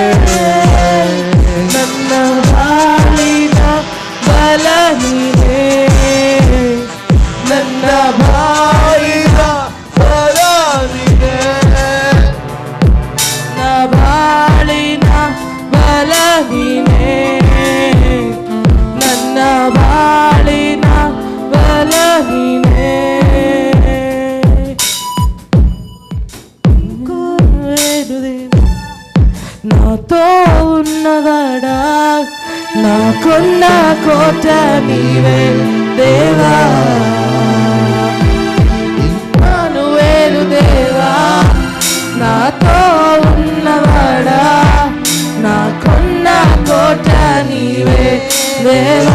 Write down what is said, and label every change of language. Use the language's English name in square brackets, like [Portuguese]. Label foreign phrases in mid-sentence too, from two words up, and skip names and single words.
[Kannada] ನನ್ನ ಬಾಳಿನ ಬಲ ನೀನೇ, ನನ್ನ ಬಾಳಿನ ಬಲ ನೀನೇ, ನನ್ನ ಬಾಳಿನ ಬಲ ನೀನೇ, ನನ್ನ ಬಾಳಿನ ಬಲ ನೀನೇ. [Telugu] నాతో ఉన్నవాడా, నాకున్న కోట నీవే దేవా. ఇమ్మానుయేలు దేవా, నాతో ఉన్నవాడా, నాకున్న కోట నీవే దేవా.